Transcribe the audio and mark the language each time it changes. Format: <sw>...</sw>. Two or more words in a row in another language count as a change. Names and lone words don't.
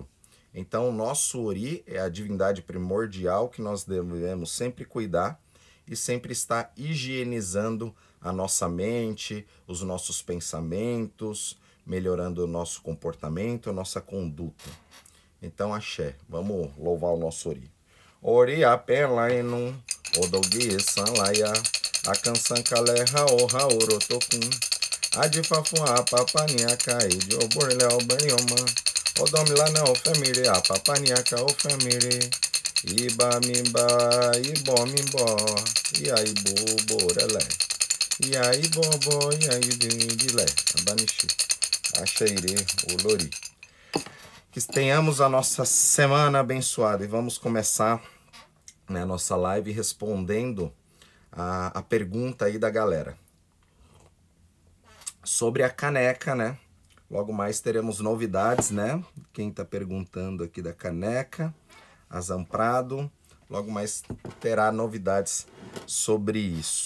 <pt>Então, o nosso Ori é a divindade primordial que nós devemos sempre cuidar e sempre estar higienizando a nossa mente, os nossos pensamentos, melhorando o nosso comportamento, a nossa conduta. Então, axé, vamos louvar o nosso Ori.</pt> <yo>Ori apelainu, odogi sanlaya, akansan kaleha oha orotokun, adifafu apapaniaka edi oborile oberioma, odomilana ofemire apapaniaka ofemire, iba mimba ibo mimbo, iya ibo borele, iya ibo bo, iya idile, abanishi, axeire olori.</yo> <pt>Que tenhamos a nossa semana abençoada e vamos começar, né, a nossa live respondendo a pergunta aí da galera sobre a caneca, né? Logo mais teremos novidades, né? Quem tá perguntando aqui da caneca, a Zamprado, logo mais terá novidades sobre isso.</pt>